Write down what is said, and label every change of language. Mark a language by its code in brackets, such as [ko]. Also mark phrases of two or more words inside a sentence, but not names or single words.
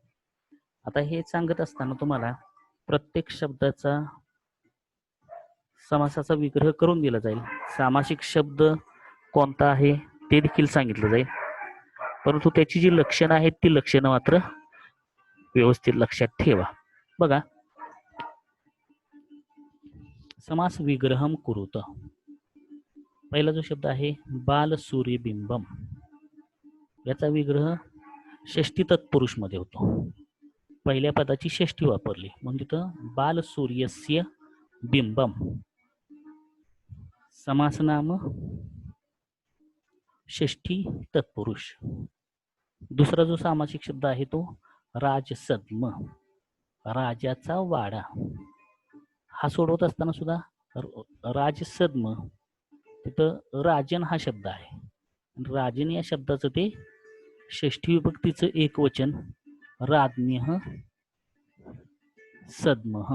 [mr] आता हे सांगत असताना तुम्हाला प्रत्येक शब्दाचा समासाचा विग्रह करून दिला जाईल. सामासिक शब्द कोणता आहे ते देखील सांगितलं जाईल. परंतु त्याची जी लक्षणं आहेत ती लक्षणं मात्र व्यवस्थित लक्षात ठेवा. बघा. [sa] समास विग्रहम कुरुत. [mr] पहिला जो शब्द आहे [sa] बाल सूर्यबिंबम [mr] याचा विग्रह षष्ठी तत्पुरुष मध्ये होतो. [sa] पहिल्या पदाची षष्ठी वापरली म्हणून तिथं बाल सूर्यस्य बिंबम. समास नाम षष्ठी तत्पुरुष. [mr] दुसरा जो सामासिक शब्द आहे तो राजसद्म राजाचा वाडा. हा सोडवत असताना सुद्धा राजसद्म तिथं राजन हा शब्द आहे. राजन या शब्दाचं ते षष्ठी विभक्तीचं एक वचन [sa] राज्ञः सद्मः.